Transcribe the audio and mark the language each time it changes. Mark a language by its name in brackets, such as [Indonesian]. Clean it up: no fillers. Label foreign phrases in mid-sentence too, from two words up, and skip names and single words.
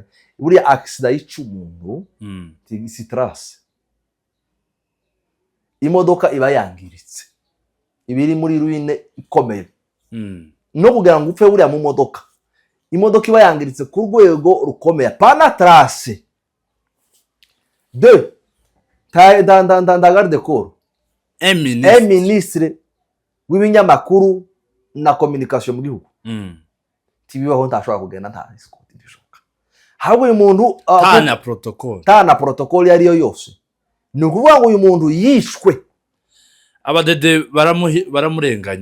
[Kinyarwanda] Buriya accident yica umuntu si trace, imodoka iba yangiritse, ibiri muri ruine ikomeye. No kugira ngo upfe buriya mu modoka, imodoka iba yangiritse ku rwego rukomeye, pana trace. [French] Deux, garde de corps, ministre [Kinyarwanda] w'ibinyamakuru na communication mu gihugu, tibibaho ntashobora kugenda nta escort bishoboka. Habo uyu muntu tana protocol yariyo yose, ni ukuvuga ngo uyu muntu yishwe, abadede baramurenganye,